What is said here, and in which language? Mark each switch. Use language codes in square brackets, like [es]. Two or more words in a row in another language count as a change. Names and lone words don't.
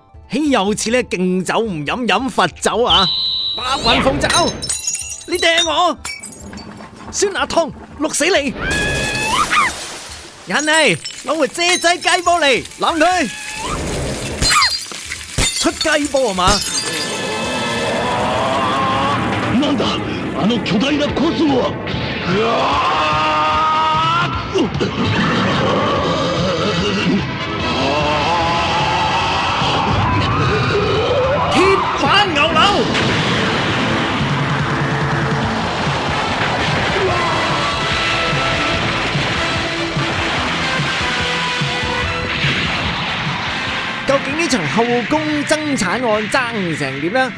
[yue] 豈有此理，敬酒唔飲，飲罰酒啊！白雲鳳爪，你掟我，酸辣湯淥死你！人嚟，攞回蔗仔雞煲嚟攬佢，出雞煲啊嘛！ [ja] なんだ、あの巨大なコスモは！ [yue] 鐵板牛柳。究竟呢場後宮爭產案爭成點呢？